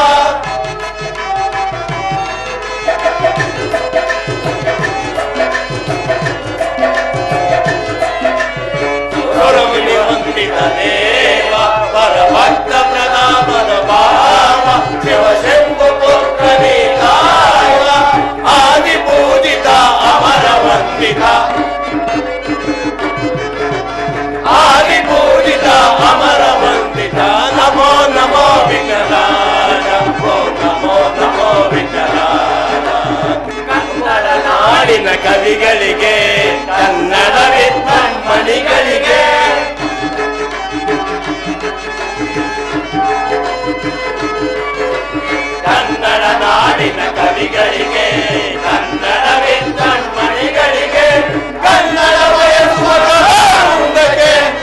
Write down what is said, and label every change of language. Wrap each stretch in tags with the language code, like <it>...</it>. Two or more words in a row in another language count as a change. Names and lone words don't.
<sa>सुरमुनि वंदित देव परभक्त प्रतापन भाव शिव शंभु पुत्र गाव आदि पूजित अमर वंदित आदि पूजित अमर वंदित नमो नमो विघ्नराज ओ नमो नमो विघ्नराज</sa> <kn>ಕನ್ನಡ ನಾಡಿನ ಕವಿಗಳಿಗೆ ಕನ್ನಡ ವಿದ್ವಾನ್ಮಣಿಗಳಿಗೆ ಕನ್ನಡ ನಾಡಿನ ಕವಿಗಳಿಗೆ ಕನ್ನಡ ವಿದ್ವಾನ್ಮಣಿಗಳಿಗೆ ಕನ್ನಡ ಬಯಸುವ ಕಲಾವೃಂದಕ್ಕೆ</kn>